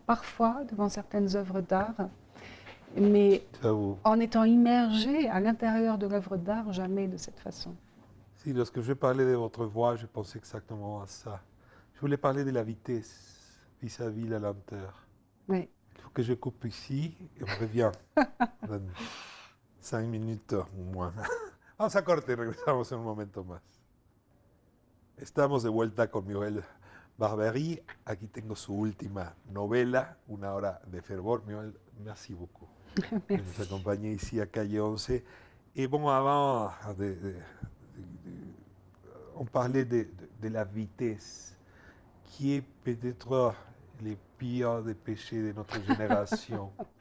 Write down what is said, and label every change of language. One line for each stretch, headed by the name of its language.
French: Parfois, devant certaines œuvres d'art, mais en étant immergé à l'intérieur de l'œuvre d'art, jamais de cette façon. Si, lorsque je parlais de votre voix, je pensais exactement à ça. Je voulais parler de la vitesse vis-à-vis la lenteur. Oui. Il faut que je coupe ici et on revient dans 5 minutes ou moins.
Spanish: Vamos a corte y regresamos en un momento más. Estamos de vuelta con Miguel Barbery. Aquí tengo su última novela, Una hora de fervor.
French: Miguel, merci beaucoup de nous accompagner ici à Calle 11. Et bon, avant, on parlait de la vitesse, qui est peut-être les pires des péchés de notre génération.